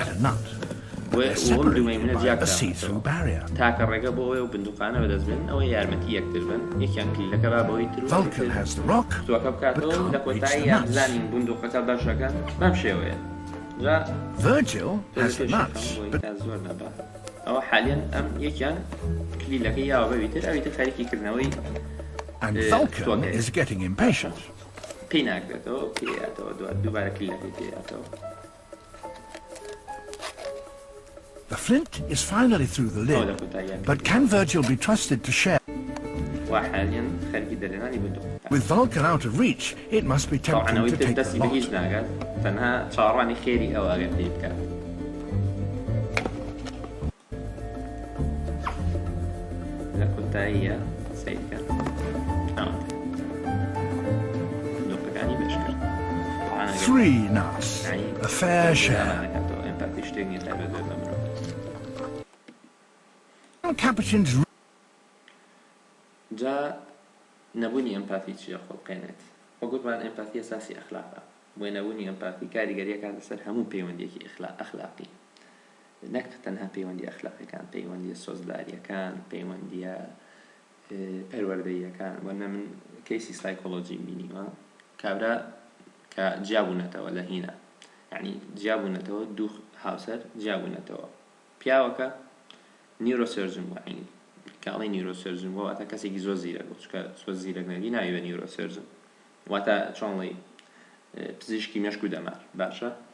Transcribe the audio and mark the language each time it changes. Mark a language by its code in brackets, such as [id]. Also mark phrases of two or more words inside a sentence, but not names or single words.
[ckb] وەم دوو مەیمونە جیاکراوە تاکە ڕێگە بۆ ئەوەی و بندوقانە بەدەست بن ئەوەی یارمەتی یەکتر بن یەکیان کلیلەکە با بەوەی تر قوتووەکە بکاتەوە لە کۆتایی یان زانین بندوقەکە باشەکە بەم شێوەیە جا زۆر نەبا ئەوە حالیان ئەم یەکیان کلیلەکەی یاوە بەوی تر ئەوی تر خەریکی کردنەوەی [en] And Vulcan is getting impatient. [ckb] پێی ناکرێتەوە پێیاتەوە دووبارە کلیلەکەی پێیاتەوە [en] The flint is finally through the lid, but can Virgil be trusted to share? With Vulcan out of reach, it must be tempting to take the lot. Three nas, a fair share. Capuchins. [ckb] جا نەبوونی ئەمپاتی چیە خۆڵقێنێت وەگوتمان ئەمپاتی ئەساسی ئەخلاقە بۆ نەبوونی ئەمپاتی کاریگەریەکە لەسەر هەموو پەیوەندیەکی ئەخلاقی نەک تەنها پەیوەندی ئەخلاقیەکان پەیوەندیە سۆزداریەکان پەیوەندیە پەروەردەییەکان وەنە من کەیسی سایکۆلۆجی بینیوە کابرا کە جیابوونەتەوە لە هینە یعنی جیابوونەتەوە دوو هاوسەر جیابوونەتەوە پیاوەکە نیورۆسێرجن بووە عینی کاڵی نیورۆسێرجن بووە واتە کەسێکی زۆر زیرەک بوو چکە زۆر زیرەک نەبی ناوێ نیورۆسێرجن واتە چۆنڵی پزیشکی مێشک و دەمار باشە